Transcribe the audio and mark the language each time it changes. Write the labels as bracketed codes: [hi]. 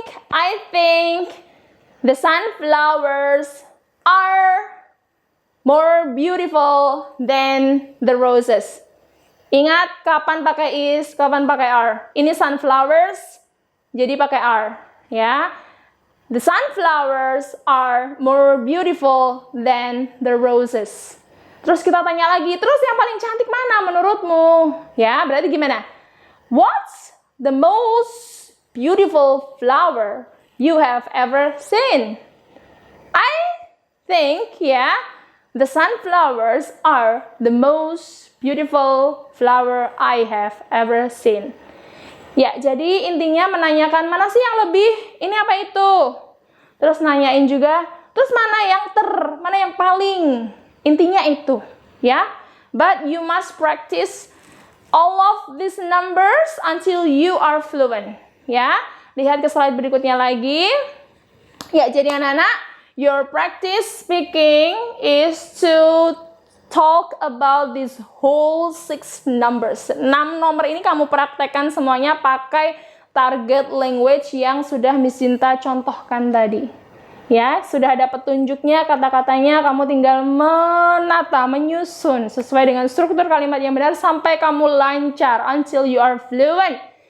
[en] I think the sunflowers are more beautiful than the roses. [id] Ingat kapan pakai is, kapan pakai are. Ini sunflowers, jadi pakai are, ya. [en] The sunflowers are more beautiful than the roses. [id] Terus kita tanya lagi, terus yang paling cantik mana menurutmu? Ya, berarti gimana? [en] What's the most beautiful flower you have ever seen? I think, ya, the sunflowers are the most beautiful flower I have ever seen. [id] Ya, jadi intinya menanyakan mana sih yang lebih, ini apa itu? Terus nanyain juga, terus mana yang paling? Intinya itu, ya. [en] But you must practice all of these numbers until you are fluent. [id] Ya, lihat ke slide berikutnya lagi. Ya, jadi anak-anak, [en] your practice speaking is to talk about these whole 6 numbers. [id] 6 nomor ini kamu praktekkan semuanya pakai target language yang sudah Miss Sinta contohkan tadi. Ya, sudah ada petunjuknya, kata-katanya, kamu tinggal menata, menyusun sesuai dengan struktur kalimat yang benar sampai kamu lancar [en] until you are fluent.